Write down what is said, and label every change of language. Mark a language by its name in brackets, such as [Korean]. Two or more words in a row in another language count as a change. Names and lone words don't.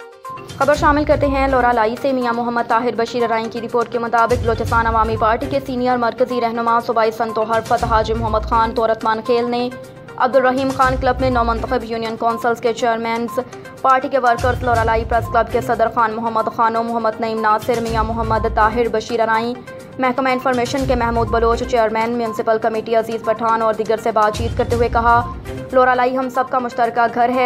[Urdu] خبر شامل کرتے ہیں لورالائی سے۔ میاں محمد طاہر بشیر ارائیں کی رپورٹ کے مطابق بلوچستان عوامی پارٹی کے سینئر مرکزی رہنما صوبائی سنتو حرفت حاجی محمد خان تورتمان خیل نے عبدالرحیم خان کلب میں نومنتخب یونین کونسلز کے چیئرمینز، پارٹی کے ورکرز، لورالائی پریس کلب کے صدر خان محمد خانو، محمد نعیم ناصر، میاں محمد طاہر بشیر ارائیں، محکمہ انفارمیشن کے محمود بلوچ چیئرمین، میونسپل کمیٹی عزیز پٹھان اور دیگر سے بات چیت کرتے ہوئے کہا، لورالائی ہم سب کا مشترکہ گھر ہے۔